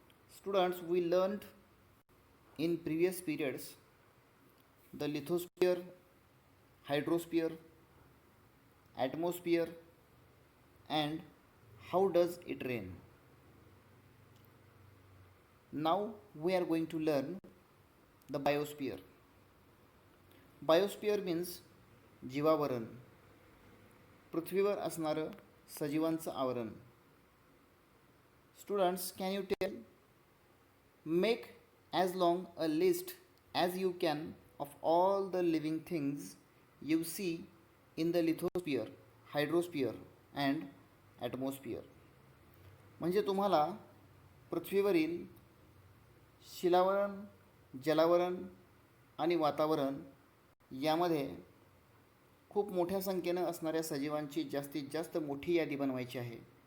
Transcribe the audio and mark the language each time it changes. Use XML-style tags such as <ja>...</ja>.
<en>Students, we learned in previous periods the lithosphere, hydrosphere, atmosphere and how does it rain. Now we are going to learn the biosphere. Biosphere means</en> <mr>जीवावरण, पृथ्वीवर असणारं सजीवांचं आवरण.</mr> <en>Students, can you tell? Make as long a list as you can of all the living things you see in the lithosphere, hydrosphere and atmosphere.</en> <mr>म्हणजे तुम्हाला पृथ्वीवरील शिलावरण, जलावरण आणि वातावरण यामध्ये खूप मोठ्या संख्येनं असणाऱ्या सजीवांची जास्तीत जास्त मोठी यादी बनवायची आहे.</mr>